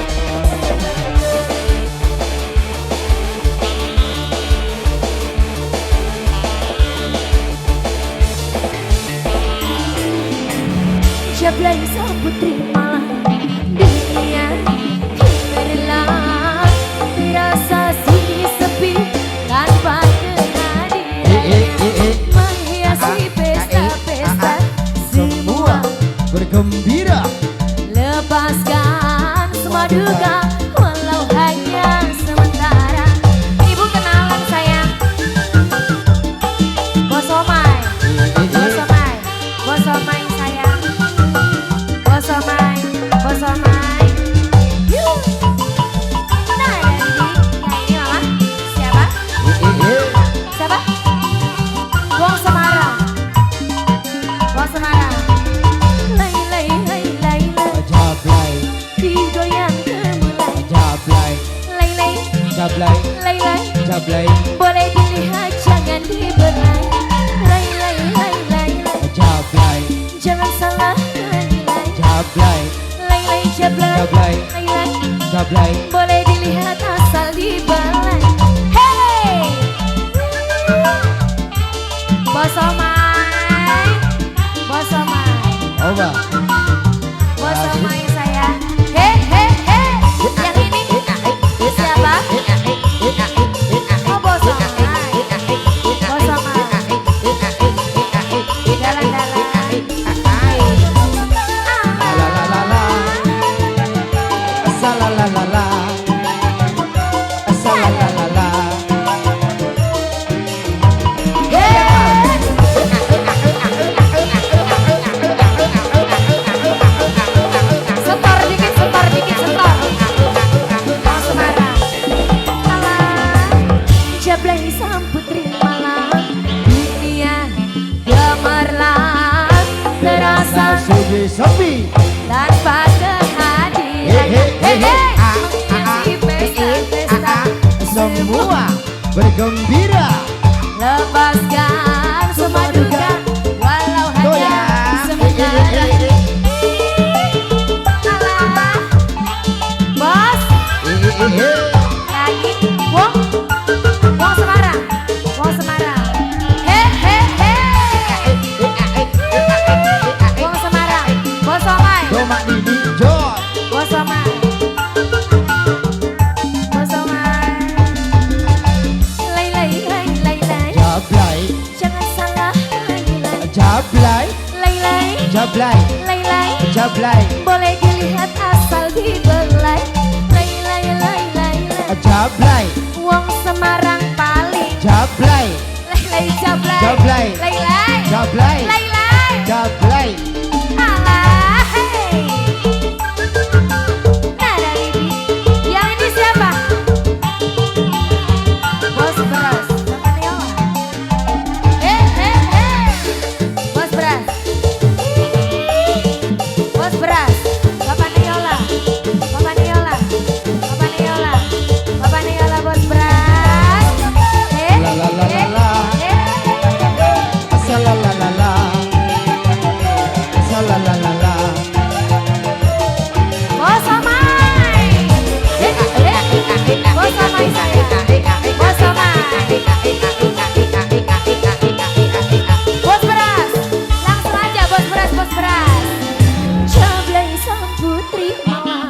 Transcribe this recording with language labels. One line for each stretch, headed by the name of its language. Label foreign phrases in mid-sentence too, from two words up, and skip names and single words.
Indonesian: Jablay sang putri malam dunia gemerlap, terasa sunyi sepi tanpa kehadiran menghiasi pesta-pesta semua bergembira. Lepaskan semua duka walau hanya sementara. Ibu kenalan sayang. Bos Omai, Bos Omai, Bos Omai sayang. Bos Omai, Bos Omai. Yuh. Nah, ini mama. Siapa? Siapa?
Javanese: Wong Semarang. Wong Semarang. Lay lay lay lay lay.
Indonesian: Jablay, Digoyang gemulai. jablay, Lay lay jablay, lay lay. jablay, Boleh dilihat jangan dibelai. Lay lay lay lay lay. jablay, Jangan salah nilai. jablay, Lay lay jablay. jablay, Lay lay. jablay. Boleh dilihat asal dibelai. Hey! Bos Omai. Bos Omai. Oba, Bos Omai sayang. He he he. Yang ini siapa? Oh Bos Omai. Bos Omai. Jalan-jalan. la la la la, sa la la la la, sa la la la la. Setor dikit, setor dikit, setor. Bos Semarang. Alah, Jablay sang putri malam, dunia gemerlap, terasa Sunyi sepi, tanpa kehadiran. Menghiasi pesta-pesta semua bergembira. Lepaskan semua duka walau hanya sementara.
Javanese: Alah, bos, lagi, wong, wong Semarang, wong Semarang. He he he, wong Semarang,
Indonesian: bos Omai, Domak Didi Jor, bos Omai, bos Omai. Lay lay lay lay lay, jablay, jangan salah nilai. jablay, Lay lay, jablay, lay lay. jablay, Boleh dilihat asal dibelai. Lay lay lay lay lay. jablay,
Javanese: Wong Semarang
Indonesian: paling. jablay, Lay lay jablay. Jablay. Lay lay. jablay, Lay lay. jablay. Alah, hey. Nah dari ini, yang ini siapa? Bos Beras. Sama Niola. Bos Beras. Bos Beras. Bapak Niola. Bapak Niola. Bapak Niola. Bapak Niola Bos Beras. La la la la la. Sa la la la la, sa la la la la. Bos Omai. Bos Omai saya. Bos Omai. Bos Beras. Langsung aja Bos Beras, Bos Beras. Jablay sang putri malam.